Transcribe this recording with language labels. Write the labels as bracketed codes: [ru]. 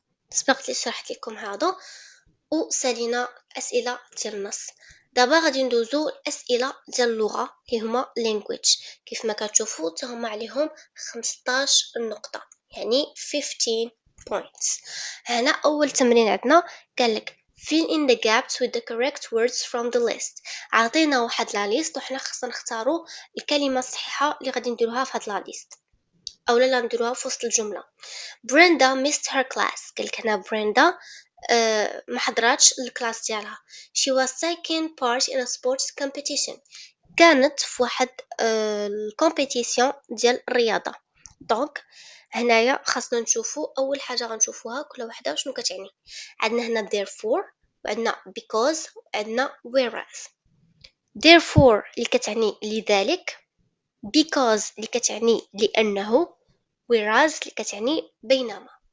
[ar] سبقت لي شرحت لكم هذا وسالينا اسئله ديال النص. دابا غادي ندوزو الاسئله ديال اللغه اللي هما language. كيف ما كتشوفوا هما عليهم 15 نقطه يعني [en] 15 points. [ar] هنا اول تمرين عندنا قالك [en] fill in the gaps with the correct words from the list. [ar] عطينا واحد لا ليست وحنا خصنا نختاروا الكلمه الصحيحه اللي غادي نديروها في هاد لا ليست اولا لا نديروها في وسط الجمله. [en] Brenda missed her class. [ar] قالك هنا بريندا ما حضراتش الكلاس ديالها. [en] she was taking part in a sports competition. [ar] كانت في واحد الكومبيتيسيون ديال الرياضه. دونك هنايا خاصنا نشوفوا اول حاجه غنشوفوها كل وحده شنو كتعني. عندنا هنا therefore وعندنا because وعندنا whereas. therefore اللي كتعني لذلك، because اللي كتعني لانه، whereas اللي كتعني بينما.